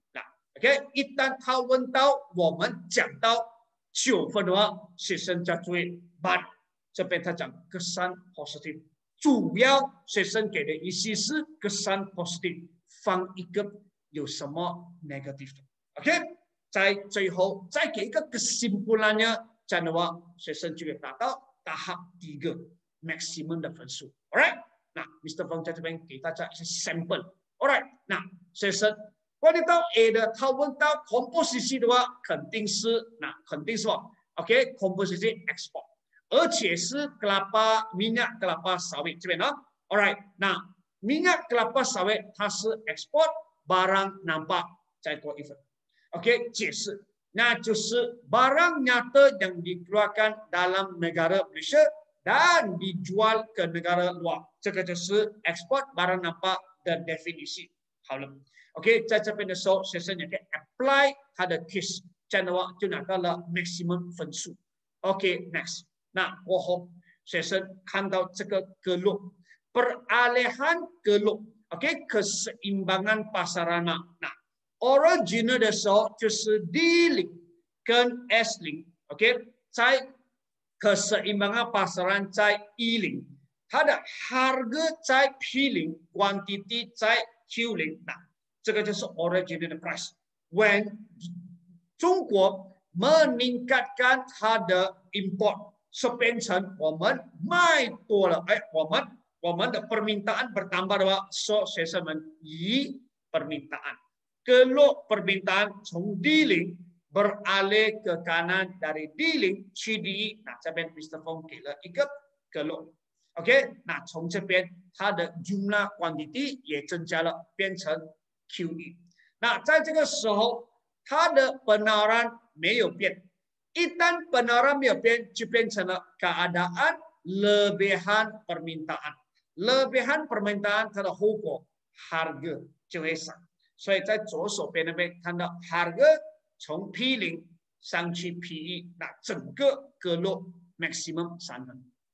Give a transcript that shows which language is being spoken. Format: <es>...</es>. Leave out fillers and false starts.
<zh>那 OK， 一旦他问到我们讲到9分的话，学生就要注意 ，but 这边他讲kesan positif， 主要学生给的意思是kesan positif， 放一个有什么 negative 的 OK， 在最后再给一个 kesimpulannya， 这样的话学生就会达到tahap 3 maximum 的分数 ，alright。那 Mr. Fong 在这边给大家一些 sample。Alright， 那学生关于到 A 的，他问到 composisi 的话，肯定是什么 ？OK，composisi export， 而且是 kelapa minyak kelapa sawit 这边啊。 Alright， 那 minyak kelapa sawit 它是 export barang nampak， 再多一分。</zh> <ms>OK， 解释，那就是barang nyata yang dikeluarkan dalam negara Malaysia dan dijual ke negara luar， 这个就是 export barang nampak 的 definisi。</ms> <zh>好了 ，OK， 在这边的时候，学生也可以 apply 他的 case， 这样的话就拿到了 maximum 分数。 OK，next， 那过后学生看到这个格落 peralihan 格落 ，OK， keseimbangan pasaran。那 original 的时候就是 D 零跟 S 零 ，OK， 在keseimbangan pasaran 在 E0， 它的 harga 在 P0， quantity 在 Q0。那这个就是 original price。 When 中国 meningkatkan 它的 import， so 变成我们卖多了，我们的 permintaan bertambah 的话， so 学生们以 permintaan kelok permintaan 从 D0</zh> <ms>beralih ke kanan dari D0 CDE。</ms> <zh>那这边 Mr. Fong 给了一个格落 ，OK， 那从这边它的 jumlah quantity 也增加了，变成 QE。那在这个时候，它的 penawaran 没有变，一旦 penawaran 没有变，就变成了</zh> <ms>keadaan lebihan permintaan。</ms> <zh>lebihan permintaan 它的后果 harga 就会上，所以在左手边那边看到 harga 从 P0 上去 P1， 那整个格落 maximum 3分。</zh>